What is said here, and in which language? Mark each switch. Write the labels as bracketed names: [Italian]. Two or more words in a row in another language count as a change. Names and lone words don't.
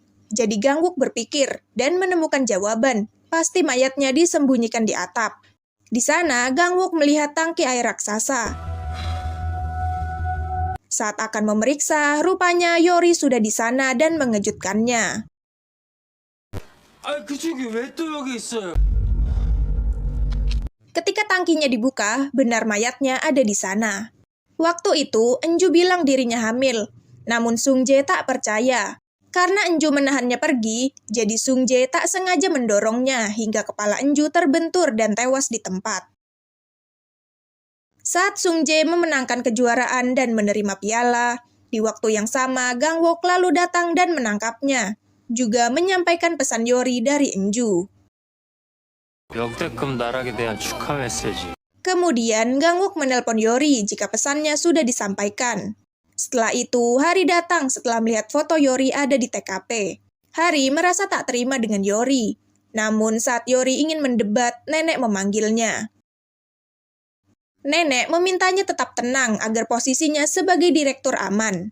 [Indonesian] Jadi Gangwook berpikir dan menemukan jawaban. Pasti mayatnya disembunyikan di atap. Di sana, Gangwook melihat tangki air raksasa. Saat akan memeriksa, rupanya Yori sudah di sana dan mengejutkannya. [Korean] 그쪽이 왜 또 여기 있어요? [Indonesian] Ketika tangkinya dibuka, benar mayatnya ada di sana. Waktu itu, Enju bilang dirinya hamil. Namun Sungjae tak percaya. Karena Enju menahannya pergi, jadi Sungjae tak sengaja mendorongnya hingga kepala Enju terbentur dan tewas di tempat. Saat Sungjae memenangkan kejuaraan dan menerima piala, di waktu yang sama Gangwook lalu datang dan menangkapnya, juga menyampaikan pesan Yori dari Enju. [Korean] 역대급 나락에 대한 축하 메시지. [Indonesian] Kemudian Gangwook menelpon Yori jika pesannya sudah disampaikan. Setelah itu, Hari datang setelah melihat foto Yori ada di TKP. Hari merasa tak terima dengan Yori. Namun saat Yori ingin mendebat, nenek memanggilnya. Nenek memintanya tetap tenang agar posisinya sebagai direktur aman.